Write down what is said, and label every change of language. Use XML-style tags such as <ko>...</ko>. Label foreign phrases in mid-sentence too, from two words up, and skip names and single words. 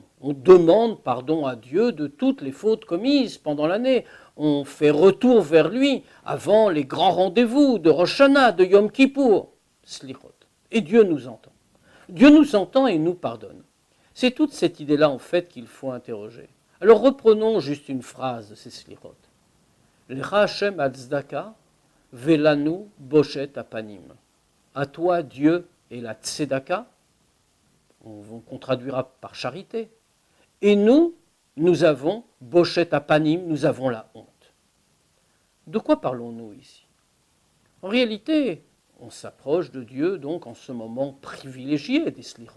<fr>On demande pardon à Dieu de toutes les fautes commises pendant l'année. On fait retour vers lui avant les grands rendez-vous de Rosh Hashanah, de Yom Kippour. Slichot. Et Dieu nous entend. Dieu nous entend et nous pardonne. C'est toute cette idée-là, en fait, qu'il faut interroger. Alors reprenons juste une phrase de ces Slichot.</fr> <he>לך ה' הצדקה, ולנו בושת הפנים.</he> <fr>À toi, Dieu, et la tzedaka, qu'on traduira par charité. Et nous avons</fr> <he>בושת הפנים,</he> <fr>nous avons la honte. De quoi parlons-nous ici? En réalité, on s'approche de Dieu donc en ce moment privilégié des Slichot.</fr>